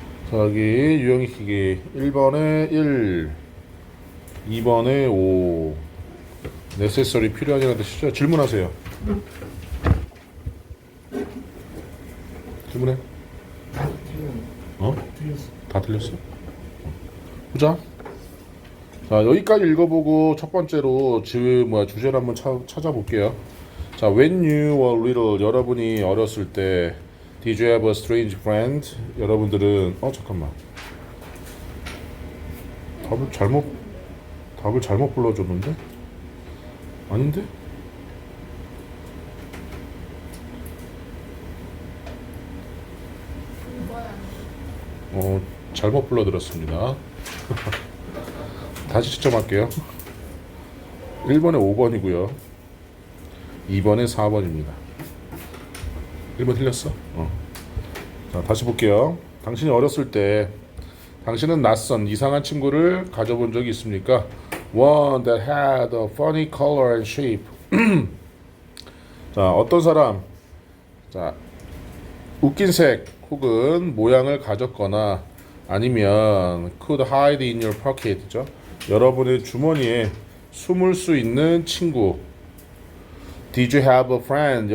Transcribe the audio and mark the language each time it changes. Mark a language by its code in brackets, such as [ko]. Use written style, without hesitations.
[ko] 자, 여기 유형익히기 1번에 1 2번에 5 necessary 필요하냐는 뜻이죠. 질문하세요. 질문해. 다 틀렸어? 보자. 자, 여기까지 읽어보고 첫 번째로 주제를 한번 찾아볼게요. [en] 자, when you were little, [ko] 여러분이 어렸을 때 [en] did you have a strange friend? [ko] 여러분들은 잠깐만. 답을 잘못 불러줬는데? 아닌데? 잘못 불러드렸습니다. 다시 채점할게요. 1번에 5번이고요. 2번에 4번입니다. 1번 틀렸어? 자, 다시 볼게요. 당신이 어렸을 때 당신은 낯선 이상한 친구를 가져본 적이 있습니까? [en] One that had a funny color and shape. [ko] 자, 어떤 사람, 자, 웃긴 색 혹은 모양을 가졌거나 아니면 [en] could hide in your pocket [ko] 죠. 여러분의 주머니에 숨을 수 있는 친구. [en] Did you have a friend?